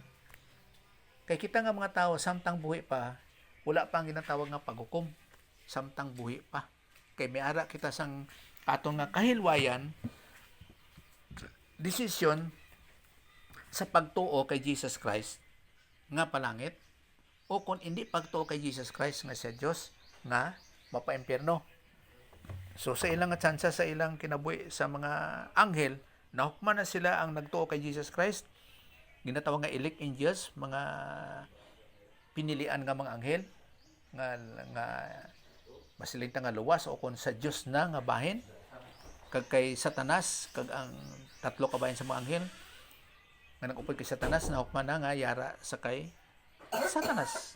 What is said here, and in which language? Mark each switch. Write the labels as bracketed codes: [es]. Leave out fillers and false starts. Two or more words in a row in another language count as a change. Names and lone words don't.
[hil] Kay kita nga mga tao samtang buhi pa, wala pa ang ginatawag nga paghukom. Samtang buhi pa. Kay may ara kita sang aton nga kahilwayan, desisyon sa pagtuo kay Jesus Christ nga palangit o kung hindi pagtuo kay Jesus Christ nga sa Dios nga mapaimpierno. So sa ilang nga tsansa sa ilang kinabuhi sa mga anghel, nahukman na sila ang nagtuo kay Jesus Christ. Ginatawag nga [en] elect angels, [hil] mga pinilian nga mga anghel nga masilingta nga luwas o kung sa Dios na nga bahin kag kay Satanas kag ang tatlo ka bahin sa mga anghel nga nag-upod kay Satanas nahukman na nga yara sa kay Satanas.